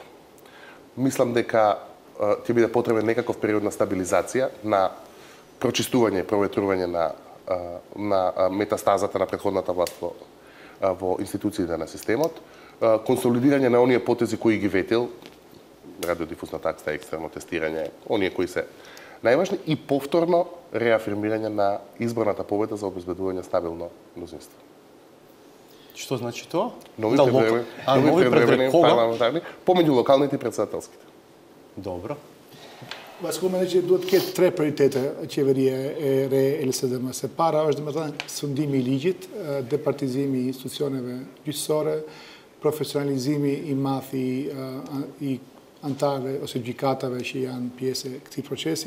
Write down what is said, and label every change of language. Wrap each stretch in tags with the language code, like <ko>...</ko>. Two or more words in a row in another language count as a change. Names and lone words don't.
<mk>Мислам дека ќе биде потребен некаков период на стабилизација, на прочистување и проветрување на метастазата на претходната власт во институциите на системот, консолидирање на оние потези кои ги ветил, радиодифузна такса, екстерно тестирање, оние кои се најважни, и повторно реафирмирање на изборната победа за обезбедување стабилно мнозинство. Што значи тоа? Нови превремени парламентарни, помеѓу локалните и председателските. Добро.</mk> <sq>Vasco me që duhet të ketë tre prioritete qeveria e re e LSDM. Se para është domethënë sundimi i ligjit, departizimi i institucioneve gjyqësore, profesionalizimi i madh i antarëve ose gjykatave që janë pjesë e këtij procesi.</sq>